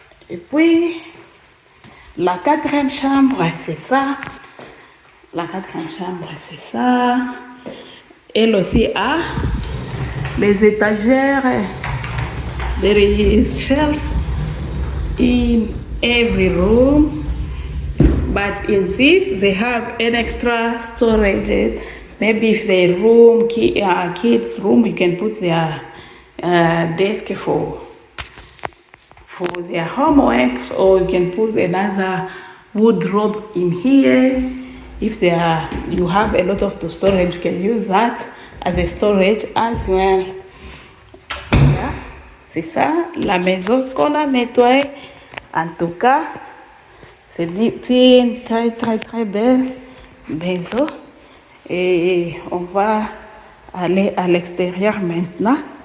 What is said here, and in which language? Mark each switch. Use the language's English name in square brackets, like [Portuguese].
[French] Et puis, la quatrième chambre, c'est ça. La quatrième chambre, c'est ça. Elle aussi a les étagères. [English] There is shelf in every room. But in this, they have an extra storage. Maybe if the room, kids' room, you can put their desk for their homework, or you can put another wardrobe in here. If you have a lot of storage, you can use that as a storage as well. [French] Voilà. C'est ça, la maison qu'on a nettoyée. En tout cas, c'est une très très très belle maison. Et on va aller à l'extérieur maintenant.